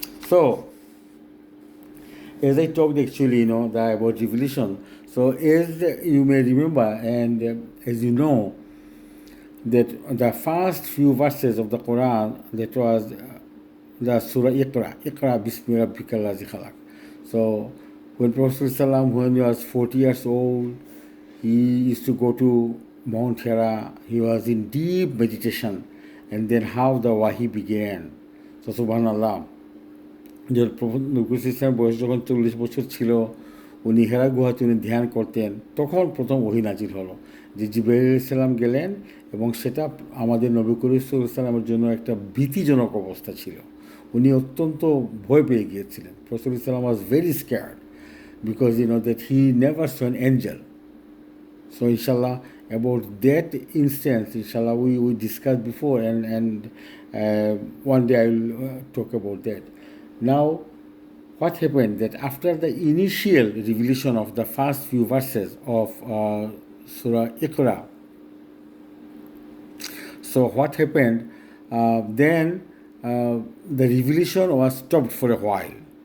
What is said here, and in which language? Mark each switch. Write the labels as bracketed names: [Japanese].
[English] So, as I talked actually, about revelation, so as you may remember and as you know, that the first few verses of the Quran, that was the Surah Iqra Bismi Rabbika Allazi Khalaq. So when Prophet ﷺ, when he was 40 years old, he used to go to Mount Hira. He was in deep meditation, and then how the wahi began. [Bangla] So subhanallah, যে নবী ইসলামের বয়স যখন 40 বছর ছিল, উনি হেরা গুহাতে উনি ধ্যান করতেন, তখন প্রথম ওহী নাজিল হলো যে জিবরাইল আলাইহিস সালাম গেলেন, এবং সেটা আমাদের নবী করিম সাল্লাল্লাহু আলাইহি ওয়াসাল্লামের জন্য একটা ভীতিজনক অবস্থা ছিল। উনি অত্যন্ত ভয় পেয়ে গিয়েছিলেন। [English] Professor Islam was very scared because that he never saw an angel. So inshallah, about that instance, inshallah, we discussed before, and one day I will talk about that. Now, what happened that after the initial revelation of the first few verses of Surah Iqra, so what happened, then the revelation was stopped for a while.